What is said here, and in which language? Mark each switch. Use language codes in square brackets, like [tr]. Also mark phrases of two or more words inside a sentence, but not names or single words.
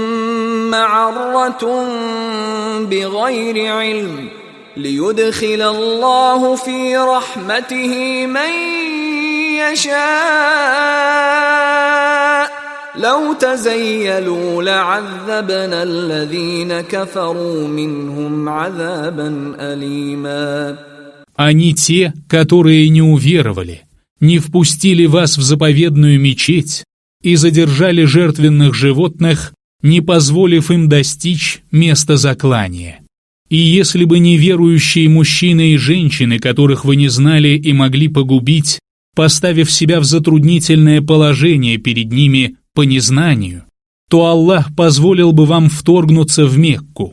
[ar] معرة بغير علم ليدخل الله في رحمته من يشاء لو تزيلوا لعذبنا الذين كفروا منهم عذابا أليما. [ru] Они те, которые не уверовали, не впустили вас в заповедную мечеть и задержали жертвенных животных, не позволив им достичь места заклания. И если бы не верующие мужчины и женщины, которых вы не знали и могли погубить, поставив себя в затруднительное положение перед ними по незнанию, то Аллах позволил бы вам вторгнуться в Мекку.